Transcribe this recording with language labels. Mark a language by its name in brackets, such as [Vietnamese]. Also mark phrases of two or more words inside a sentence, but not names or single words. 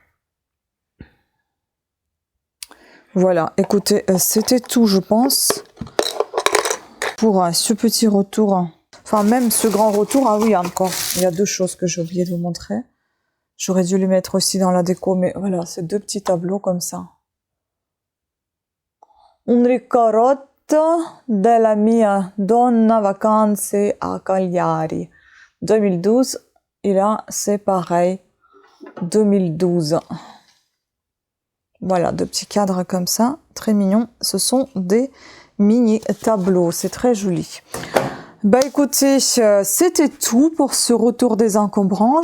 [French] Voilà. Écoutez, c'était tout, je pense, pour ce petit retour. Enfin, même ce grand retour. Ah oui, encore. Il y a deux choses que j'ai oublié de vous montrer. J'aurais dû les mettre aussi dans la déco, mais voilà, c'est deux petits tableaux comme ça. [Italian] Un ricordo della mia donna vacanze a Cagliari. 2012, [French] et là, c'est pareil. 2012. Voilà, deux petits cadres comme ça, très mignons. Ce sont des mini tableaux, c'est très joli. Bah écoutez, c'était tout pour ce retour des encombrants.